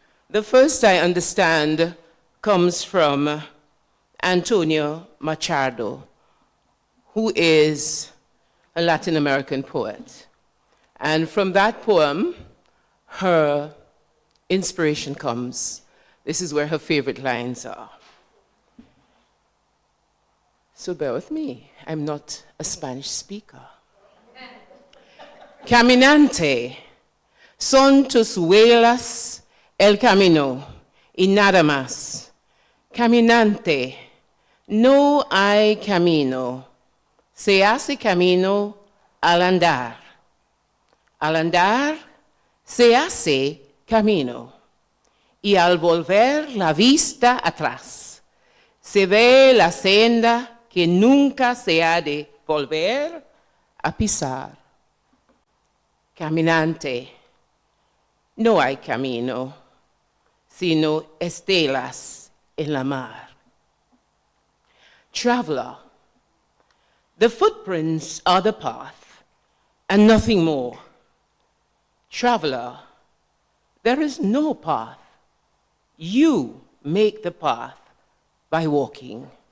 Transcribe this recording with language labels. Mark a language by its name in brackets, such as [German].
[English] The first, I understand, comes from Antonio Machado, who is a Latin American poet. And from that poem, her inspiration comes. This is where her favorite lines are. So bear with me. I'm not a Spanish speaker. [Spanish] Caminante, son tus huellas el camino y nada más. Caminante, no hay camino. Se hace camino al andar. Al andar se hace camino. Y al volver la vista atrás, se ve la senda que nunca se ha de volver a pisar. Caminante, no hay camino, sino estelas en la mar. [English] Traveler, the footprints are the path and nothing more. Traveler, there is no path. You make the path by walking.